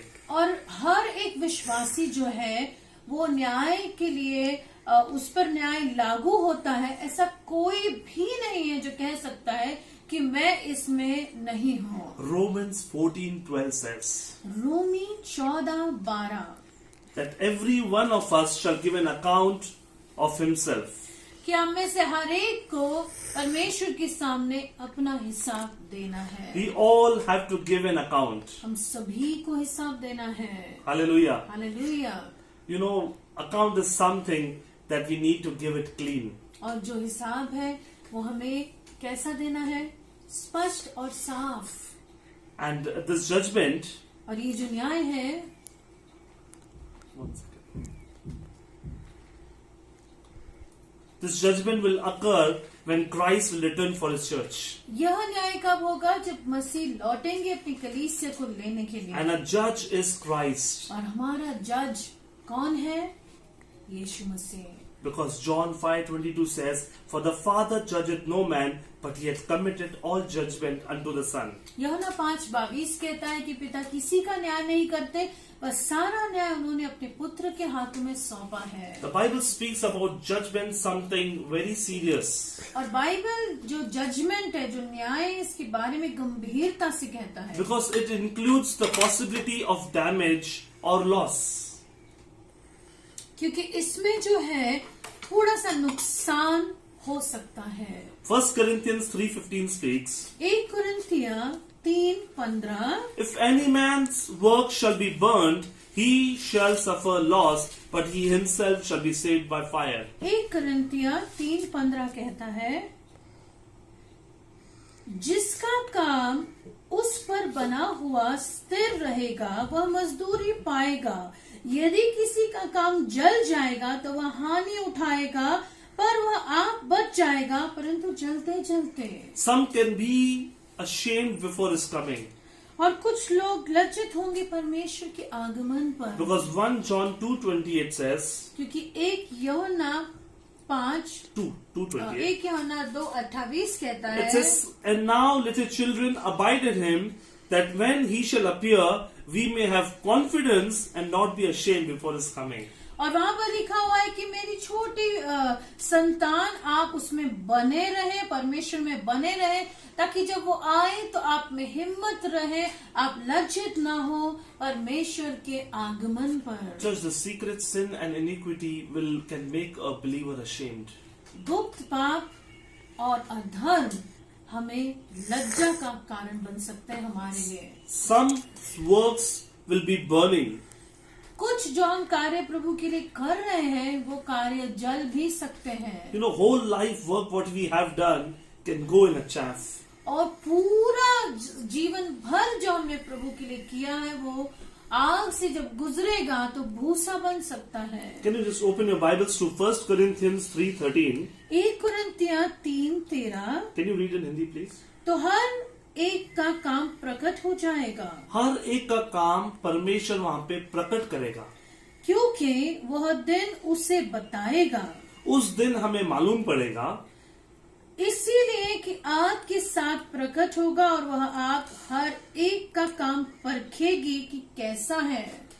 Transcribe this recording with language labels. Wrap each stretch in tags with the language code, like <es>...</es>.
<hi>और हर एक विश्वासी जो है वो न्याय के लिए उस पर न्याय लागू होता है। ऐसा कोई भी नहीं है जो कह सकता है कि मैं इसमें नहीं हूँ।</hi> <en>Romans 14:12 says</en> <hi>Romi 14:12</hi> <en>that every one of us shall give an account of himself.</en> <hi>कि हम में से हर एक को परमेश्वर के सामने अपना हिसाब देना है।</hi> <en>We all have to give an account.</en> <hi>हम सभी को हिसाब देना है।</hi> <en>Hallelujah.</en> <hi>Hallelujah.</hi> <en>You know, account is something that we need to give it clean.</en> <hi>और जो हिसाब है वो हमें कैसा देना है? स्पष्ट और साफ।</hi> <en>And this judgment,</en> <hi>और ये जो न्याय है,</hi> <en>one second. This judgment will occur when Christ will return for His church.</en> <hi>यह न्याय कब होगा? जब मसीह लौटेंगे अपनी कलीसिया को लेने के लिए।</hi> <en>And a judge is Christ.</en> <hi>और हमारा जज कौन है? यीशु मसीह।</hi> <en>Because John 5:22 says, "For the Father judgeth no man, but he hath committed all judgment unto the Son."</en> <hi>यूहन्ना 5:22 कहता है कि पिता किसी का न्याय नहीं करते, बस सारा न्याय उन्होंने अपने पुत्र के हाथों में सौंपा है।</hi> <en>The Bible speaks about judgment, something very serious.</en> <hi>और बाइबल जो जजमेंट है, जो न्याय है, इसके बारे में गंभीरता से कहता है,</hi> <en>Because it includes the possibility of damage or loss.</en> <hi>क्योंकि इसमें जो है थोड़ा सा नुकसान हो सकता है।</hi> <en>1 Corinthians 3:15 speaks,</en> <hi>1 कुरिन्थिया 3:15,</hi> <en>"If any man's work shall be burnt, he shall suffer loss, but he himself shall be saved by fire."</en> <hi>1 कुरिन्थिया 3:15 कहता है, जिसका काम उस पर बना हुआ स्थिर रहेगा वह मजदूरी पाएगा। यदि किसी का काम जल जाएगा तो वह हानि उठाएगा, पर वह आप बच जाएगा, परंतु जलते जलते।</hi> <en>Some can be ashamed before his coming.</en> <hi>और कुछ लोग लज्जित होंगे परमेश्वर के आगमन पर,</hi> <en>Because 1 John 2:28 says,</en> <hi>क्योंकि 1 यूहन्ना 2:28. 1 यूहन्ना 2:28 कहता</hi> <en>It</en> <hi>है,</hi> <en>says, "And now, little children, abide in him, that when he shall appear, we may have confidence and not be ashamed before his coming."</en> <hi>और वहां पर लिखा हुआ है कि मेरी छोटी संतान, आप उसमें बने रहे, परमेश्वर में बने रहे, ताकि जब वो आए तो आप में हिम्मत रहे, आप लज्जित ना हो परमेश्वर के आगमन पर।</hi> <en>Just the secret sin and iniquity can make a believer ashamed.</en> <hi>गुप्त पाप और अधर्म हमें लज्जा का कारण बन सकते हैं हमारे लिए।</hi> <en>Some works will be burning.</en> <hi>कुछ जो हम कार्य प्रभु के लिए कर रहे हैं वो कार्य जल भी सकते हैं।</hi> <en>You know, whole life work what we have done can go in a chaff.</en> <hi>और पूरा जीवन भर जो हमने प्रभु के लिए किया है वो आग से जब गुजरेगा तो भूसा बन सकता है।</hi> <en>Can you just open your Bibles to 1 Corinthians 3:13?</en> <hi>1 कुरिन्थिया 3:13,</hi> <en>Can you read in Hindi, please?</en> <hi>तो हर एक का काम प्रकट हो जाएगा, हर एक का काम परमेश्वर वहां पे प्रकट करेगा। क्योंकि वह दिन उसे बताएगा। उस दिन हमें मालूम पड़ेगा, इसीलिए कि आग के साथ प्रकट होगा और वह आग हर एक का काम परखेगी कि कैसा है।</hi>